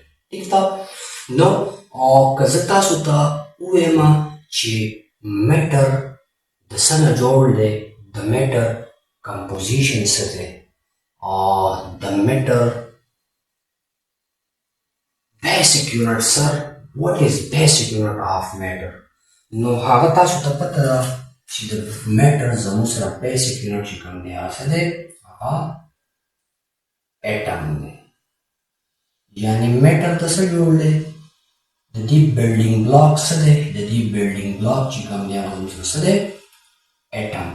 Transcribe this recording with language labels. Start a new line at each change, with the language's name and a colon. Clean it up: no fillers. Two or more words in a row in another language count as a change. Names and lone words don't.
Pashto: ټیک ده نو که زه تاسو ته ووایم چې میټر د څه نه جوړ دی، د
English: matter composition
Pashto: څه دی، د
English: matter basic unit
Pashto: سر
English: what is basic unit of matter.
Pashto: نو هغه تاسو ته پته ده چې د میټر زموږ سره
English: basic unit
Pashto: چې کوم دی هغه څه دی هغه اټم دی. یعنې میټر ته څه جوړ دی، د دې
English: building block
Pashto: څه دی، د دې
English: building block
Pashto: چې کوم دی هغه زموږ سره څه دی اټم.